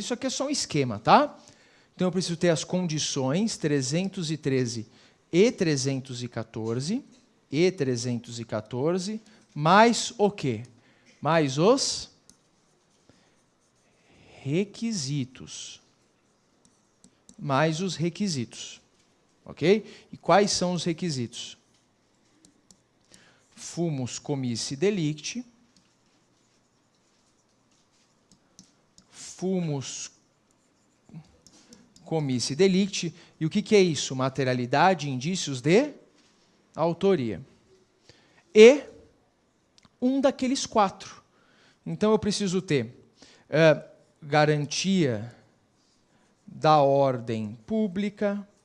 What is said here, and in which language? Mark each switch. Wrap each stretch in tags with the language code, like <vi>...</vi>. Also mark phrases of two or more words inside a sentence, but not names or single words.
<pt>Isso aqui é só um esquema, tá? Então, eu preciso ter as condições 313 e 314. E 314... mais o quê? Mais os requisitos. Mais os requisitos. Ok? E quais são os requisitos?</pt> <la>Fumus comissi delicti. Fumus comissi delicti.</la> <pt>E o que é isso? Materialidade, indícios de autoria. E um daqueles 4. Então, eu preciso ter garantia da ordem pública,</pt>